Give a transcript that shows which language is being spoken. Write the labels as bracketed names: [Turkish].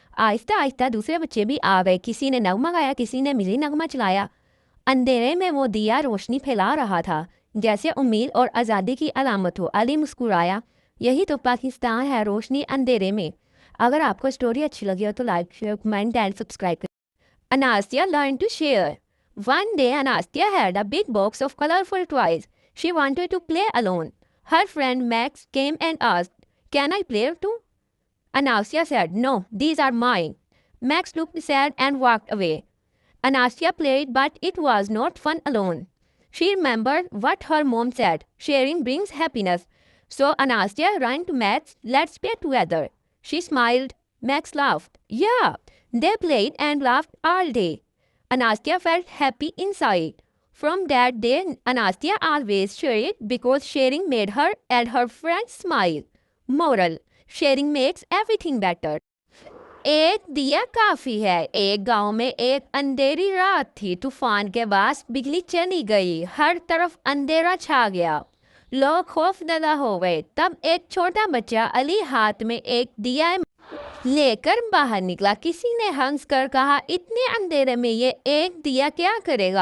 [Hindi] आहिस्ता आहिस्ता दूसरे बच्चे भी आ गए। किसी ने नगमा गाया, किसी ने मिली नगमा चलाया। अंधेरे में वो दिया रोशनी फैला रहा था, जैसे उम्मीद और आज़ादी की अलामत हो। अली मुस्कुराया, यही तो पाकिस्तान है, रोशनी अंधेरे में। अगर आपको स्टोरी अच्छी लगी हो तो like, share, comment and subscribe करें। [English] Anastia learned to share. One day, Anastia had a big box of colorful toys. She wanted to play alone. Her friend Max came and asked, can I play too? Anastia said, no, these are mine. Max looked sad and walked away. Anastia played, but it was not fun alone. She remembered what her mom said, sharing brings happiness. So Anastia ran to Max, let's play together. She smiled. Max laughed. Yeah, they played and laughed all day. Anastia felt happy inside. From that day, Anastia always shared because sharing made her and her friends smile. Moral: sharing makes everything better. [Hindi] एक दिया काफी है। एक गांव में एक अंधेरी रात थी। तूफान के बाद बिजली चली गई, हर तरफ अंधेरा छा गया। लोग खौफजदा हो गए। तब एक छोटा बच्चा अली हाथ में एक दिया लेकर बाहर निकला। किसी ने हंस कर कहा, इतने अंधेरे में ये एक दिया क्या करेगा?